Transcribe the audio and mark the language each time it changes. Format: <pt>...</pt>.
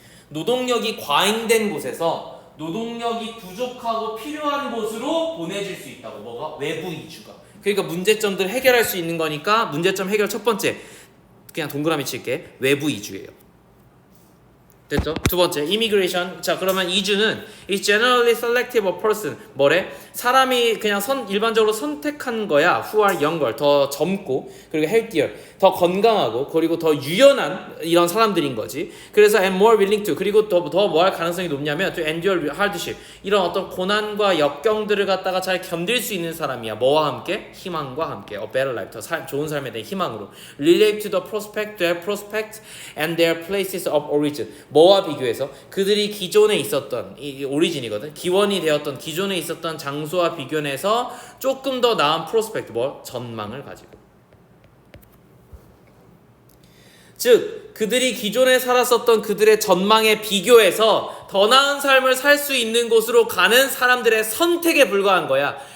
<ko>노동력이 과잉된 곳에서 노동력이 부족하고 필요한 곳으로 보내질 수 있다고. 뭐가? 외부 이주가. 그러니까 문제점들 해결할 수 있는 거니까 문제점 해결 첫 번째 그냥 동그라미 칠게. 외부 이주예요. 됐죠? 두 번째, immigration. 자, 그러면 이주는</ko> <en>is generally selective of person.</en> <ko>뭐래? 사람이 그냥 일반적으로 선택한 거야.</ko> <en>who are younger,</en> <ko>더 젊고 그리고</ko> <en>healthier,</en> <ko>더 건강하고 그리고 더 유연한 이런 사람들인 거지. 그래서</ko> <en>and more willing to,</en> <ko>그리고 더 뭐 할 가능성이 높냐면</ko> <en>to endure hardship,</en> <ko>이런 어떤 고난과 역경들을 갖다가 잘 견딜 수 있는 사람이야. 뭐와 함께? 희망과 함께.</ko> <en>a better life,</en> <ko>더 좋은 삶에 대한 희망으로.</ko> <en>relate to the prospect, their prospects and their places of origin.</en> <ko>뭐와 비교해서? 그들이 기존에 있었던 이 오리진이거든. 기원이 되었던 기존에 있었던 장소와 비교해서 조금 더 나은 프로스펙트, 뭐 전망을 가지고. 즉 그들이 기존에 살았었던 그들의 전망에 비교해서 더 나은 삶을 살 수 있는 곳으로 가는 사람들의 선택에 불과한 거야.</ko>